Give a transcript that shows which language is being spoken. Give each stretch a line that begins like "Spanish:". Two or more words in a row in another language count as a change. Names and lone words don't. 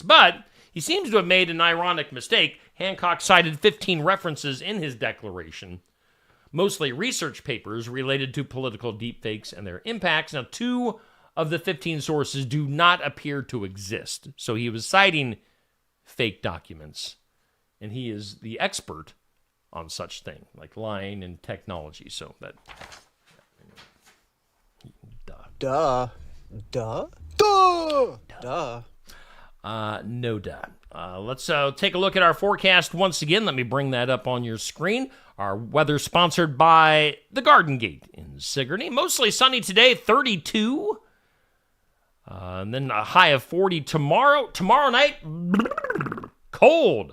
English: But he seems to have made an ironic mistake. Hancock cited 15 references in his declaration, mostly research papers related to political deepfakes and their impacts. Now, 2 of the 15 sources do not appear to exist. So he was citing fake documents, and he is the expert on such thing, like lying and technology. So that... Duh. Duh. Duh. Duh. No duh. Let's take a look at our forecast once again. Let me bring that up on your screen. Our weather sponsored by the Garden Gate in Sigourney. Mostly sunny today, 32. And then a high of 40 tomorrow. Tomorrow night, cold.